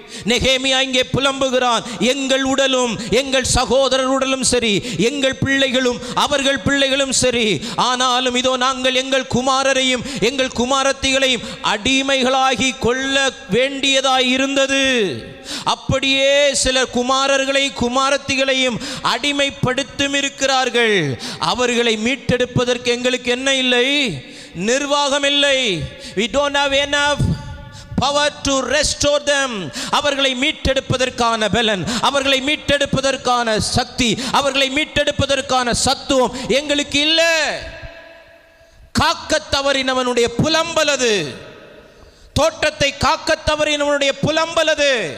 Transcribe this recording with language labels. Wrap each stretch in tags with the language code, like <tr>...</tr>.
<ta>நெகேமியா இங்கே புலம்புகிறான், எங்கள் உடலும் எங்கள் சகோதரர் உடலும் சரி, எங்கள் பிள்ளைகளும் அவர்கள் பிள்ளைகளும் சரி, ஆனாலும் இதோ நாங்கள் எங்கள் குமாரரையும் எங்கள் குமாரத்திகளையும் அடிமைகளாகி கொள்ள வேண்டியதாய் இருந்தது. அப்படியே சிலர் குமாரர்களை குமாரத்திகளையும் அடிமைப்படுத்தும் இருக்கிறார்கள். அவர்களை மீட்டெடுப்பதற்கு எங்களுக்கு என்ன இல்லை? நிர்வாகம் இல்லை.</ta> <en>We don't have enough power to restore them.</en> <ta>அவர்களை மீட்டெடுப்பதற்கான பலன், அவர்களை மீட்டெடுப்பதற்கான சக்தி, அவர்களை மீட்டெடுப்பதற்கான சத்துவம் எங்களுக்கு இல்லை. காக்க தவறினவனுடைய புலம்பலது, தோட்டத்தை காக்க தவறினவனுடைய புலம்பலது.</ta>